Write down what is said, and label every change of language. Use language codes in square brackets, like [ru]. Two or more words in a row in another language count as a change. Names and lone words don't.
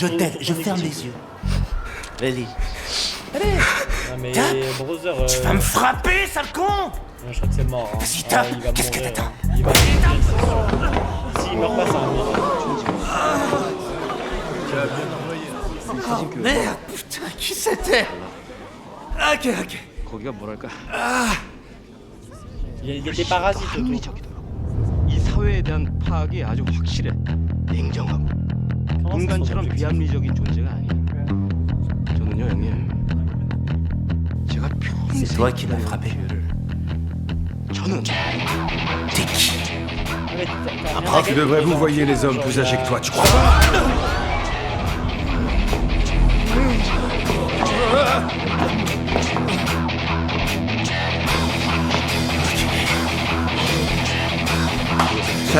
[fr] t'aide, je ferme les yeux. Vas-y. Allez. Non, mais Tiens. Brother, Tu vas me frapper, sale con. Je crois que c'est mort. Hein. Vas-y, tape. Qu'est-ce que t'attends? Il va s'il meurt pas, ça Oh merde, putain, qui c'était? Ok. [ko] 거기가 뭐랄까? [fr] Il y a des parasites autour. [ko] 이 사회에 대한 파악이 아주 확실해. 냉정하고 인간처럼 비합리적인 존재가 아니야. 저는요, 형님. 제가 평생 [fr] C'est toi qui m'as frappé. [ko] 저는 [fr] T'es qui? Tu devrais vous voyez les hommes plus âgés que toi, tu crois pas? Ça.